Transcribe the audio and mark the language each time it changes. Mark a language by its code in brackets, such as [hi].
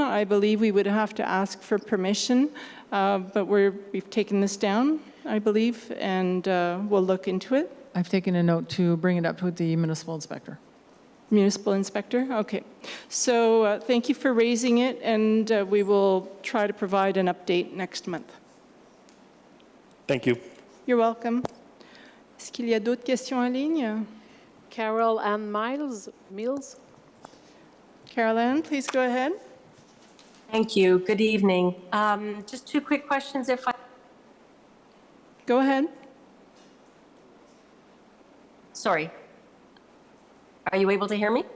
[en] I believe we would have to ask for permission, but we've taken this down, I believe, and we'll look into it. I've taken a note to bring it up with the municipal inspector. Municipal inspector, okay. So thank you for raising it, and we will try to provide an update next month. Thank you. You're welcome. [fr] Est-ce qu'il y a d'autres questions en ligne? [en] Carol Ann Mills. Carol Ann, please go ahead. Thank you. Good evening. Just two quick questions, if I... Go ahead. Sorry. Are you able to hear me?